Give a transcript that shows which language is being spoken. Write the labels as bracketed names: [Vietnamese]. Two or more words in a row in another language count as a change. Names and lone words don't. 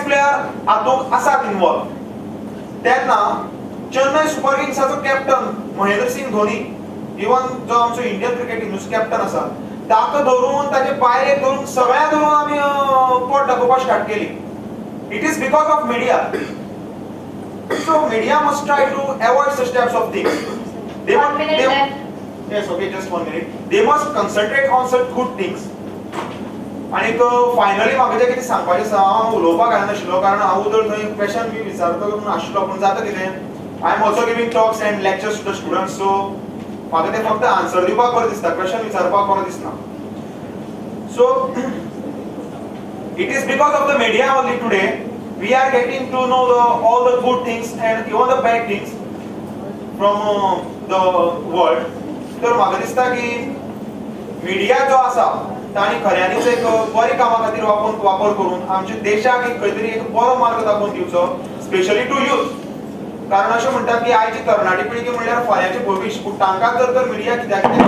[Konkani] प्लेयर हातूंत आसात इन्वॉल्व तेन्ना चेन्नई सुपर किंग्साचो कॅप्टन महेंद्र सिंग धोनी इवन जो आमचो [English] Indian cricket [Konkani] टीमचो कॅप्टन आसा ताका धरून ताचे पायरेक धरून सगळ्या धरून आमी पोट दाखोवपाक स्टार्ट केली [English] it is because of media so media must try to avoid such types of things they yes okay just 1 minute they must concentrate on such good things [Konkani] आणि फायनली म्हाका जे कितें सांगपाचें आसा हांव उलोवपाक घालनाशिल्लो कारण हांव जर थंय क्वेश्चन बी विचारतलो म्हूण आशिल्लो पूण जाता कितें [English] I am also giving talks and lectures to the students [Konkani] सो म्हाका ते फक्त आन्सर दिवपाक बरें दिसता क्वेश्चन विचारपाक बरें दिसना सो [English] It is because of the media only today we are getting to know all the good things and even the bad things from the world [Konkani] तर म्हाका दिसता की मिडिया जो आसा तांणी खऱ्यांनीच एक बरी कामां खातीर वापर करून आमच्या देशाक एक खंय तरी एक बरो मार्ग दाखोवन दिवचो [English] specially to youth [Konkani] कारण अशें म्हणटात की आयची तरणाटी पिळगी म्हणल्यार फाल्यांचें भविश्य पूण तांकां जर मिडिया कित्याक